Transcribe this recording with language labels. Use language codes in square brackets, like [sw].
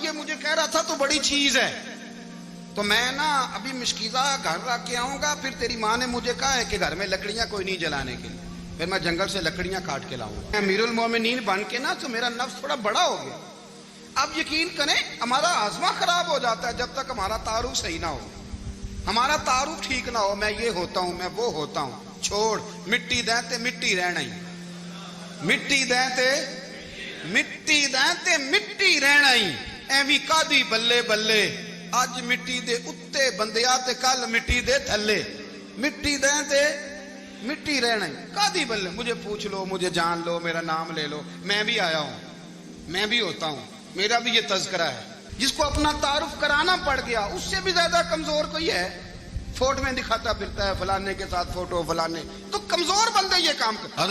[ur] یہ مجھے کہہ رہا تھا تو بڑی چیز ہے تو میں نا ابھی مشکیزہ گھر رکھ کے آؤں گا، پھر تیری ماں نے مجھے کہا ہے کہ گھر میں لکڑیاں کوئی نہیں جلانے کے لیے، پھر میں جنگل سے لکڑیاں کاٹ کے لاؤں گا. امیر المومنین بن کے نا تو میرا نفس تھوڑا بڑا ہو گیا. اب یقین کریں ہمارا آزما خراب ہو جاتا ہے جب تک ہمارا تعارف صحیح نہ ہو، ہمارا تعارف ٹھیک نہ ہو. میں یہ ہوتا ہوں، میں وہ ہوتا ہوں. [pa] چھوڑ مٹی دیں تے مٹی رہنا ہی، مٹی دیں تے مٹی دیں تے مٹی رہنا ہی. ایویں کادی بلے بلے اج مٹی دے اتے بندیا تے کل مٹی دے تھلے. مٹی دیں تے مٹی رہنا ہی کادی بلے. [ur] مجھے پوچھ لو، مجھے جان لو، میرا نام لے لو، میں بھی آیا ہوں، میں بھی ہوتا ہوں، میرا بھی یہ تذکرہ ہے. جس کو اپنا تعارف کرانا پڑ گیا اس سے بھی زیادہ کمزور کوئی ہے؟ فوٹو میں دکھاتا پھرتا ہے فلانے کے ساتھ فوٹو، فلانے تو کمزور بندے یہ کام کرتے.